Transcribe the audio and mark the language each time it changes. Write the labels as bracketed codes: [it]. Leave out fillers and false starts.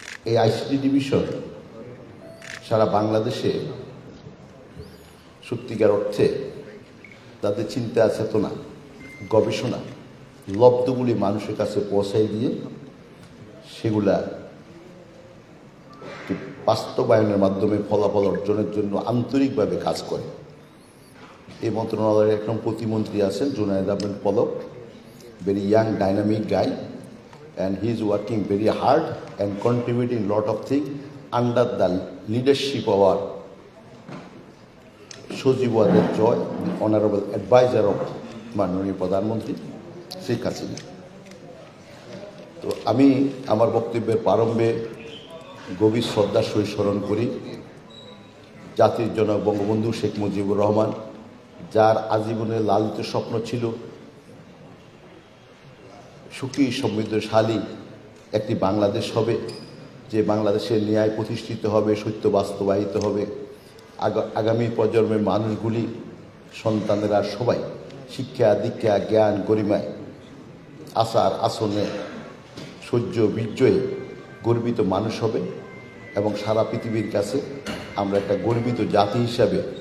[bn] এই ICT division সারা বাংলাদেশে সত্যিকার অর্থে তাদের চিন্তা চেতনা, গবেষণা, লব্ধগুলি মানুষের কাছে পৌঁছাই দিয়ে সেগুলা বাস্তবায়নের মাধ্যমে ফলাফল অর্জনের জন্য আন্তরিকভাবে কাজ করে। এই মন্ত্রণালয়ের একজন প্রতিমন্ত্রী আছেন [en] Zunaid Ahmed Palak, very young dynamic guy, and he is working very hard and contributing lot of things under the leadership of our Sajeeb Wazed Joy, the honorable advisor of [bn] মাননীয় প্রধানমন্ত্রী [en] Sheikh Hasina. [bn] তো আমি আমার বক্তব্যের প্রারম্ভে গভীর শ্রদ্ধার সহিত স্মরণ করি জাতির জনক বঙ্গবন্ধু শেখ মুজিবুর রহমান, যার আজীবনের লালিত স্বপ্ন ছিল সুখী সমৃদ্ধশালী একটি বাংলাদেশ হবে, যে বাংলাদেশের ন্যায় প্রতিষ্ঠিত হবে, সত্য বাস্তবায়িত হবে, আগামী প্রজন্মের মানুষগুলি, সন্তানেরা সবাই শিক্ষা দীক্ষা জ্ঞান গরিমায় আচার আসনে সহ্য বিজয়ে গর্বিত মানুষ হবে এবং সারা পৃথিবীর কাছে আমরা একটা গর্বিত জাতি হিসাবে